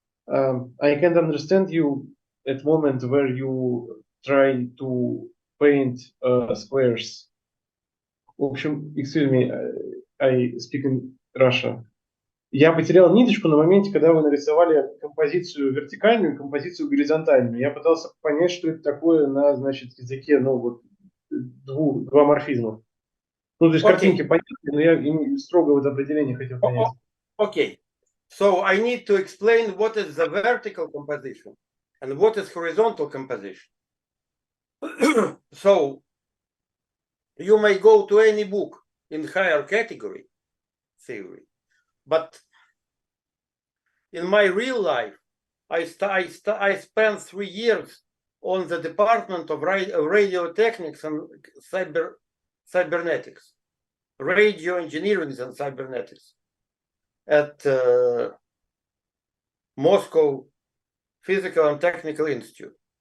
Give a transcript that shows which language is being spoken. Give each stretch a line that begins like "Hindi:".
English: I can't understand you at moment where you try to paint squares.
Russian: В общем,
English: excuse me, I speak in Russia.
Russian: Я потерял ниточку на моменте, когда вы нарисовали композицию вертикальную и композицию горизонтальную. Я пытался понять, что это такое на, значит, языке, ну, вот, два морфизма. Ну, то есть картинки понятны, но я строго вот определение хотел понять.
English: Okay. So I need to explain what is the vertical composition and what is horizontal composition. So you may go to any book in higher category theory, but in my real life, I spent 3 years on the Department of Radio Technics and Cybernetics, Radio Engineering and Cybernetics at Moscow Physical and Technical Institute.